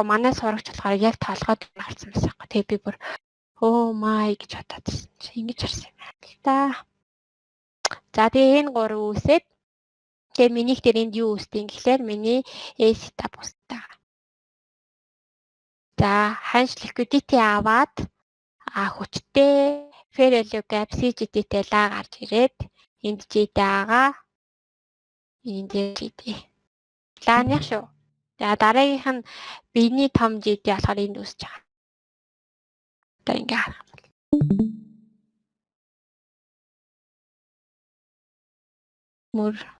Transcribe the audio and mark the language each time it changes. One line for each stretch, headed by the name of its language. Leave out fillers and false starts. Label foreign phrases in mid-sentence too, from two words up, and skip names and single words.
Mongolian: Манай сурагч болохоор яг толгойд нарсан байсан байхгүй. Тэгээ би бүр
English: oh my
Mongolian: гэж бодоодсэн чи ингэж харсан юм байна л да. За тэгээ энэ 3 үүсээд тэгээ минийх дээр энд юу үүсдэг юм гэхлээр миний A setup үүсдэг. За ханш liquidity аваад хүчтэй
English: fair value gap
Mongolian: CGD-тэй лаа гарч ирээд энд GD байгаа. Энд GD. Лааных шүү. За дараагийнх нь биений том GD болохоор энд үүсэж байгаа. Одоо ингээ харах. Мөр.